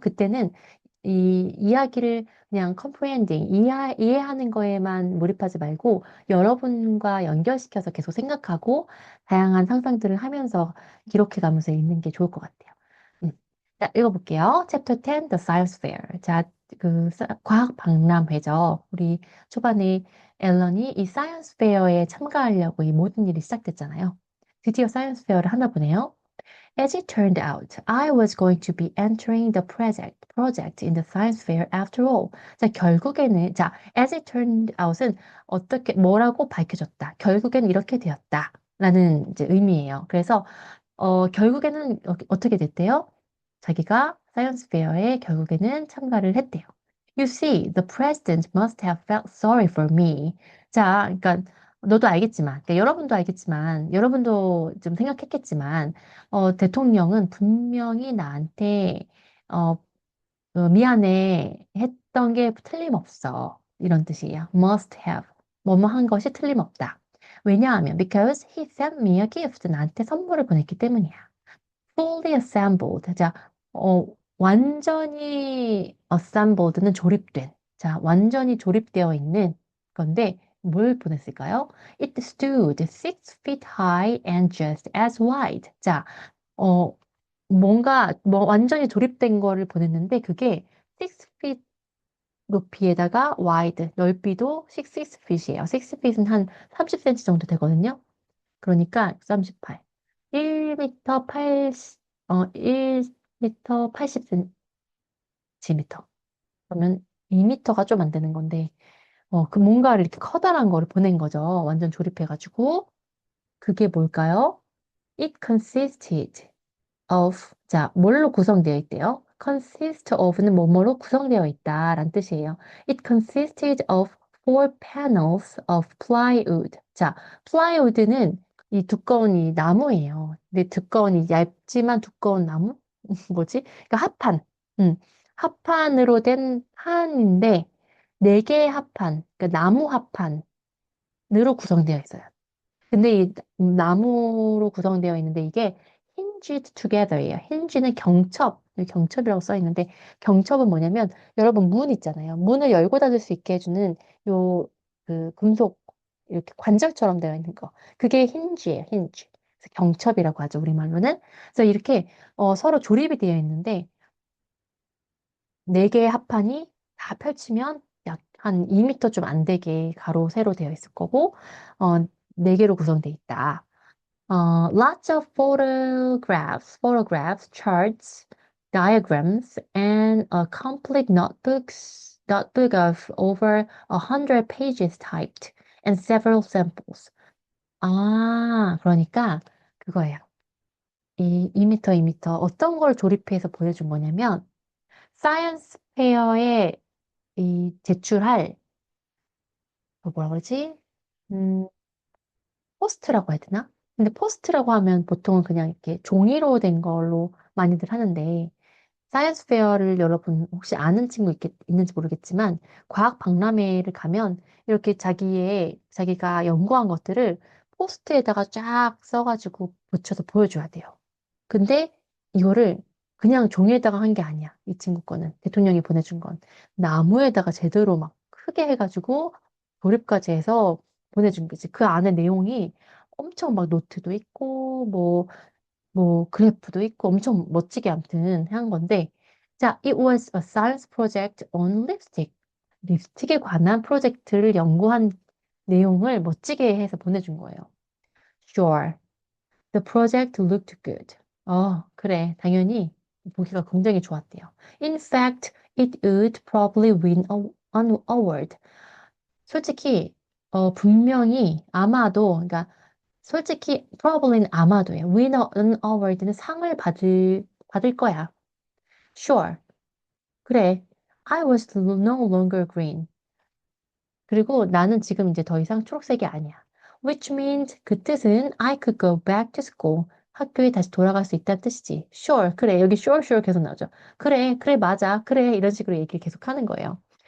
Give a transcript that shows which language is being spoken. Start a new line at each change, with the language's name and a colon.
Korean: 그때는 이 이야기를 그냥 comprehending, 이해하는 거에만 몰입하지 말고 여러분과 연결시켜서 계속 생각하고 다양한 상상들을 하면서 기록해가면서 읽는 게 좋을 것 같아요. 음. 자, 읽어볼게요.
English: Chapter 10, The Science Fair.
Korean: 자, 과학 박람회죠. 우리 초반에 앨런이 이 사이언스 페어에 참가하려고 이 모든 일이 시작됐잖아요. 드디어 사이언스 페어를 하나 보네요.
English: As it turned out, I was going to be entering the project in the science fair after all.
Korean: 자, 결국에는, 자,
English: as it turned out
Korean: 은 뭐라고 밝혀졌다. 결국엔 이렇게 되었다. 라는 이제 의미예요. 그래서, 결국에는 어떻게 됐대요? 자기가 사이언스 페어에 결국에는 참가를 했대요.
English: You see, the president must have felt sorry for me.
Korean: 자, 그러니까 너도 알겠지만, 그러니까 여러분도 알겠지만, 여러분도 좀 생각했겠지만, 대통령은 분명히 나한테 어, 미안해 했던 게 틀림없어. 이런 뜻이에요.
English: must have.
Korean: 뭐뭐 한 것이 틀림없다.
English: 왜냐하면 because he sent me a gift.
Korean: 나한테 선물을 보냈기 때문이야.
English: fully assembled.
Korean: 자, 완전히 assembled는 조립된. 자, 완전히 조립되어 있는 건데 뭘 보냈을까요?
English: It stood 6 feet high and just as wide.
Korean: 자, 어, 뭔가 뭐 완전히 조립된 거를 보냈는데 그게 6 feet 높이에다가 wide, 넓이도 6feet이에요. 6feet은 한 30cm 정도 되거든요. 그러니까 38. 1m 80, 1m 80cm. 그러면 2m가 좀 안 되는 건데, 그 뭔가를 이렇게 커다란 거를 보낸 거죠. 완전 조립해가지고. 그게 뭘까요?
English: It consisted of,
Korean: 자, 뭘로 구성되어 있대요? consist of는 뭐뭐로 구성되어 있다라는 뜻이에요.
English: It consisted of four panels of plywood.
Korean: 자, plywood는 이 두꺼운 이 나무예요. 근데 두꺼운 이 얇지만 두꺼운 나무? 뭐지? 그러니까 합판. 음, 합판으로 된 판인데 네 개의 합판, 그러니까 나무 합판으로 구성되어 있어요. 근데 이 나무로 구성되어 있는데 이게 hinged together예요. hinge는 경첩, 여기 경첩이라고 써 있는데 경첩은 뭐냐면 여러분 문 있잖아요. 문을 열고 닫을 수 있게 해주는 요 그 금속 이렇게 관절처럼 되어 있는 거. 그게 hinge예요. hinge. 그래서 경첩이라고 하죠. 우리말로는. 그래서 이렇게 서로 조립이 되어 있는데 네 개의 합판이 다 펼치면 약 한 2m 좀 안 되게 가로 세로 되어 있을 거고 네 개로 구성되어 있다.
English: Lots of photographs, charts, diagrams, and a complete notebook of over 100 pages typed, and several samples.
Korean: 아, 그러니까 그거예요. 이 2m, 2m 어떤 걸 조립해서 보여준 거냐면 사이언스 페어에 이 제출할 뭐라 그러지? 음, 포스트라고 해야 되나? 근데 포스트라고 하면 보통은 그냥 이렇게 종이로 된 걸로 많이들 하는데, 사이언스 페어를 여러분 혹시 아는 친구 있는지 모르겠지만, 과학 박람회를 가면 이렇게 자기가 연구한 것들을 포스트에다가 쫙 써가지고 붙여서 보여줘야 돼요. 근데 이거를 그냥 종이에다가 한 게 아니야. 이 친구 거는. 대통령이 보내준 건. 나무에다가 제대로 막 크게 해가지고 조립까지 해서 보내준 거지. 그 안에 내용이 엄청 막 노트도 있고, 뭐, 그래프도 있고, 엄청 멋지게 아무튼 한 건데.
English: 자, it was a science project on lipstick.
Korean: 립스틱에 관한 프로젝트를 연구한 내용을 멋지게 해서 보내준 거예요.
English: Sure. The project looked good.
Korean: 그래. 당연히 보기가 굉장히 좋았대요.
English: In fact, it would probably win an award.
Korean: 솔직히, 분명히, 아마도, 그러니까, 솔직히, probably는 아마도예요.
English: win an award
Korean: 는 상을 받을 거야. Sure. 그래.
English: I was no longer green.
Korean: 그리고 나는 지금 이제 더 이상 초록색이 아니야.
English: Which means
Korean: 그 뜻은
English: I could go back to school.
Korean: 학교에 다시 돌아갈 수 있다는 뜻이지. Sure, 그래. 여기 sure 계속 나오죠. 그래, 그래, 맞아. 그래. 이런 식으로 얘기를 계속 하는 거예요.